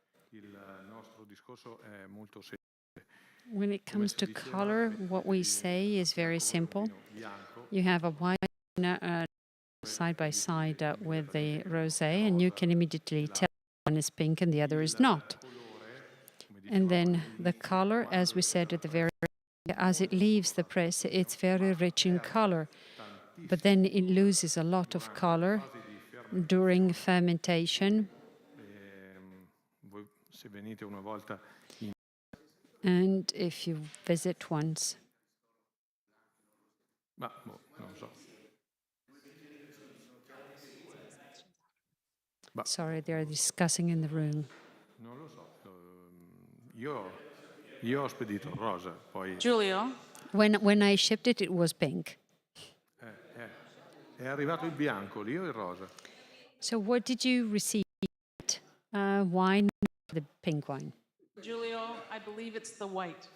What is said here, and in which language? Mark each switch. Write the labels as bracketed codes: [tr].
[it] il nostro discorso è molto semplice. [en] When it comes to color, what we say is very simple. You have a white side by side with the rosé, and you can immediately tell one is pink and the other is not. And then the color, as we said at the very beginning, as it leaves the press, it's very rich in color, but then it loses a lot of color during fermentation. [it] Voi se venite una volta in... [en] And if you visit once. [it] Ma non so. [en] Sorry, they are discussing in the room. [it] Non lo so. Io ho spedito il rosa, poi... Giulio? [en] When I shipped it, it was pink. [it] È arrivato il bianco lì o il rosa? [en] So what did you receive? Wine, the pink wine? Giulio, I believe it's the white.